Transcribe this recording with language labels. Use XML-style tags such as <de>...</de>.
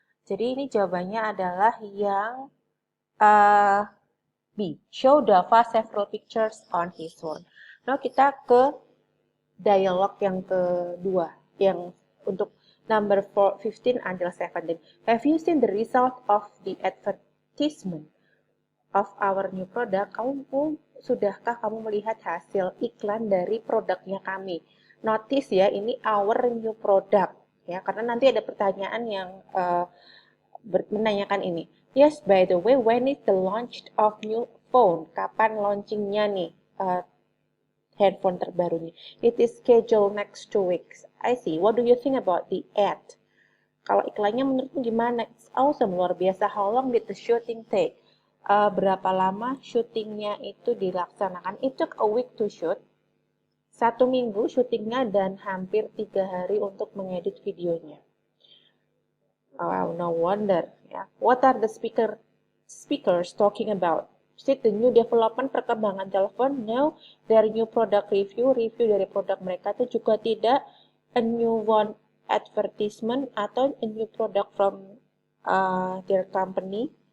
<id>Jadi ini jawabannya adalah yang B.</id> <en>Show Dava several pictures on his phone.</en> <id>Nah, kita ke dialog yang kedua, yang untuk number 15 until 17.</id> <en>Have you seen the result of the advertisement of our new product?</en> <id>Sudahkah kamu melihat hasil iklan dari produknya kami? Notice ya, ini</id> <en>our new product</en> <id>ya, karena nanti ada pertanyaan yang menanyakan ini.</id> <en>Yes, by the way, when is the launch of new phone?</en> <id>Kapan launchingnya nih handphone terbarunya?</id> <en>It is scheduled next 2 weeks. I see. What do you think about the ad?</en> <id>Kalau iklannya menurutmu gimana?</id> <en>It's awesome,</en> <id>luar biasa.</id> <en>How long did the shooting take?</en> <id>Berapa lama syutingnya itu dilaksanakan?</id> <en>It took a week to shoot.</en> <id>1 minggu syutingnya dan hampir 3 hari untuk mengedit videonya.</id> <en>Oh, no wonder. Yeah. What are the speakers talking about? Is it the new development,</en> <id>perkembangan telepon?</id> <en>No, their new product review</en> <id>dari produk mereka itu juga tidak.</id> <en>A new one advertisement atau a new product from their company.</en>